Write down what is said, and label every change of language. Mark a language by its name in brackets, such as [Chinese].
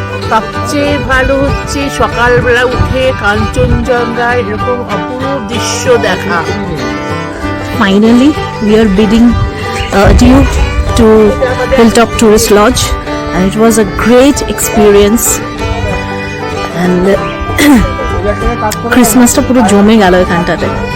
[Bangla] সবচেয়ে ভালো হচ্ছে সকালবেলা উঠে কাঞ্চনজঙ্ঘা এরকম অপূর্ব দৃশ্য দেখা। [English] Finally, we are bidding adieu to Hilltop Tourist Lodge, and it was a great experience. And [Bangla] Christmasটা পুরো জমে গেল এখানটাতে।